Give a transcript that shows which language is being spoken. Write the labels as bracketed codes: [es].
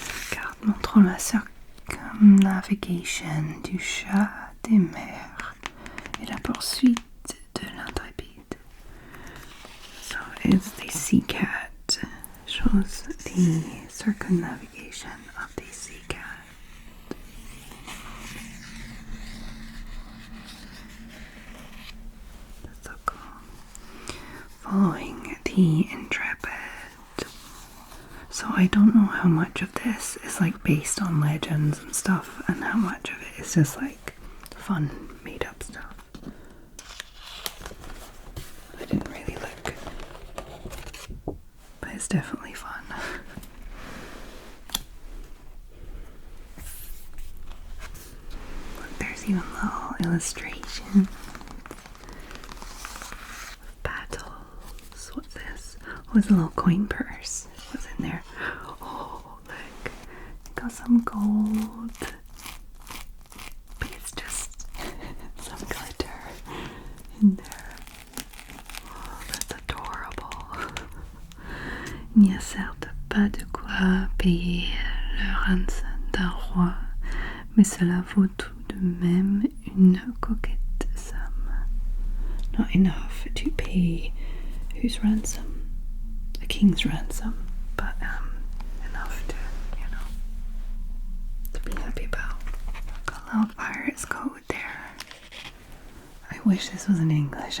[fr] Carte montrant la circumnavigation du chat des mers et la poursuite de l'intrépide. [en] So it's the sea cat. Shows the circumnavigation of the sea cat. That's so cool. Following the Intrepid. So I don't know how much of this is like based on legends and stuff, and how much of it is just like fun, made up stuff. I didn't really look, but it's definitely fun. Look, there's even little illustrations. Battles. What's this? Oh, it's a little coin purse. What's in there? Oh, look. Got some gold. But it's just some glitter in there. Oh, that's adorable. [fr] Il n'y a certes pas de quoi payer le rançon d'un roi, mais cela vaut tout de même une coquette somme. [en] Not enough to pay whose ransom? A king's ransom, but enough to, to be happy about. Got a little pirate's code there. I wish this was in English.